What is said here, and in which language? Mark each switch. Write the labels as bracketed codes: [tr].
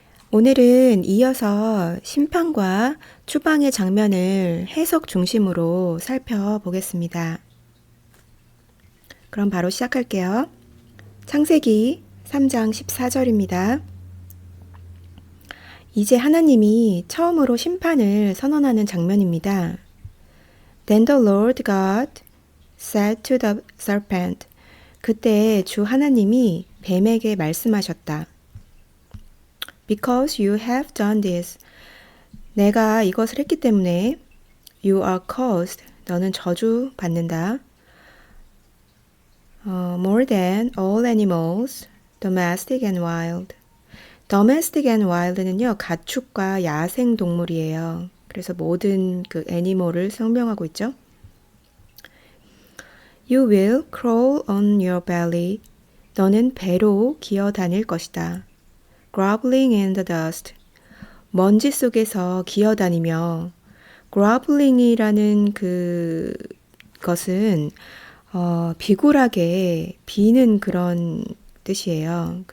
[ko] 오늘은 이어서 심판과 추방의 장면을 해석 중심으로 살펴보겠습니다. 그럼 바로 시작할게요. 창세기 3장 14절입니다. 이제 하나님이 처음으로 심판을 선언하는 장면입니다. [en] Then the Lord God said to the serpent. [ko] 그때 주 하나님이 뱀에게 말씀하셨다. [en] Because you have done this. [ko] 내가 이것을 했기 때문에 [en] you are cursed. [ko] 너는 저주받는다. [en] More than all animals, domestic and wild. domestic and wild [ko] 는요, 가축과 야생 동물이에요. 그래서 모든 그 애니멀을 설명하고 있죠. [en] You will crawl on your belly. [ko] 너는 배로 기어 다닐 것이다. [en] Groveling in the dust. [ko] 먼지 속에서 기어 다니며 grovelling이라는 그것은 비굴하게 비는 그런 뜻이에요.